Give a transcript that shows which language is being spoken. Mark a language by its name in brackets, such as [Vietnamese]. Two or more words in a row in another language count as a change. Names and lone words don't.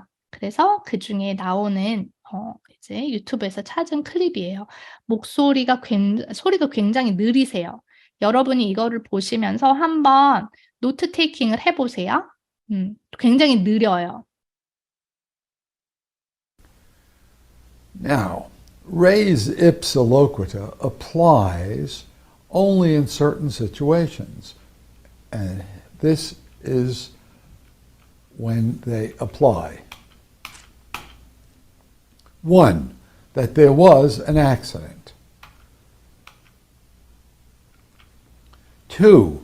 [Korean] 그래서 그중에 나오는 이제 유튜브에서 찾은 클립이에요. 소리가 굉장히 느리세요. 여러분이 이거를 보시면서 한번 노트 테이킹을 해 보세요. 굉장히 느려요. [English] Now, [Latin] res ipsa loquitur [English] applies only in certain situations, and this is when they apply. 1. That there was an accident. 2.